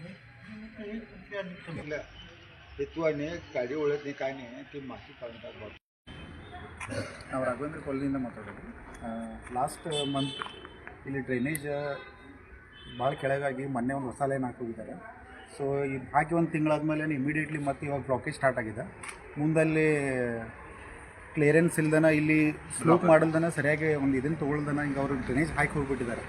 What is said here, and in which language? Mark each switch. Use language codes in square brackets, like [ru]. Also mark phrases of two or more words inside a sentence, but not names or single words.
[mr] हेतू आणि गाडी ओळख नाही काय नाही ते माहिती काढून टाकतात. [kn] ನಾವು ರಾಘವೇಂದ್ರ ಕಾಲೋನಿಯಿಂದ ಮಾತಾಡೋದು. [en] last month [kn] ಇಲ್ಲಿ ಡ್ರೈನೇಜ್ ಭಾಳ ಕೆಳಗಾಗಿ ಮೊನ್ನೆ ಒಂದು ಹೊಸ ಲೈನ್ ಹಾಕೋಗಿದ್ದಾರೆ. ಸೊ ಇದು ಹಾಕಿ ಒಂದು ತಿಂಗಳಾದ್ಮೇಲೆ ಇಮಿಡಿಯೇಟ್ಲಿ ಮತ್ತೆ ಇವಾಗ [en] blockage start [kn] ಆಗಿದೆ. ಮುಂದಲ್ಲಿ ಕ್ಲಿಯರೆನ್ಸ್ ಇಲ್ದನ ಇಲ್ಲಿ ಸ್ಲೋಪ್ ಮಾಡಲ್ದನ ಸರಿಯಾಗಿ ಒಂದು ಇದನ್ನು ತೊಗೊಳ್ದನ ಹಿಂಗೆ ಅವರು ಡ್ರೈನೇಜ್ ಹಾಕಿ ಹೋಗ್ಬಿಟ್ಟಿದ್ದಾರೆ.